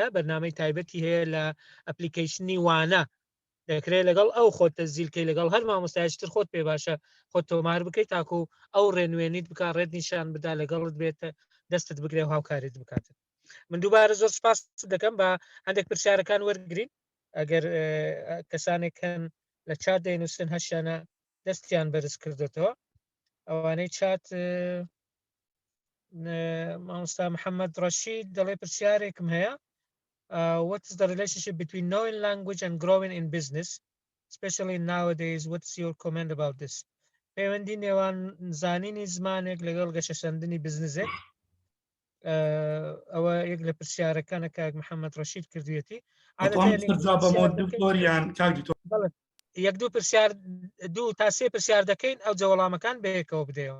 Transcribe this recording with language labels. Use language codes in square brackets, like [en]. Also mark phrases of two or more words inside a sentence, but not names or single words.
[ckb] بەرنامەی تایبەتی هەیە لە ئەپلیکیشنی وانە دەکرێت لەگەڵ ئەو خۆت تەزیلکەی لەگەڵ هەر مامۆستایشتر خۆت پێ باشە خۆت تۆمار بکەیت تاکو ئەو ڕێنوێنیت بک ڕێت نیشان بدا لەگەڵت بێتە دەستت بگرێ و هاوکاریت بکاتن من دووبارە زۆر سپاس دەکەم بە هەندێک پرسیارەکان وەرگرین ئەگەر کەسانێک هەن لە چات دەینووسن هەشیانە دەستیان بەرز کردێتەوە ئەوانەی چات مامۆستا محەممەد ڕەشید دەڵێ پرسیارێکم هەیە [en] what is the relationship between knowing language and growing in business especially nowadays what's your comment about this [ckb] پەیوەندی نێوان زانینی زمانێک لەگەڵ گەشەسەندنی بزنسێک ئەوە یەک لە پرسیارەکانە کاک محەممەد ڕەشید کردوێتی یەک دوو پرسیار دوو تا سێ پرسیار دەکەین ئەو جەوەڵامەکان بەیەکەوە بدەیەوە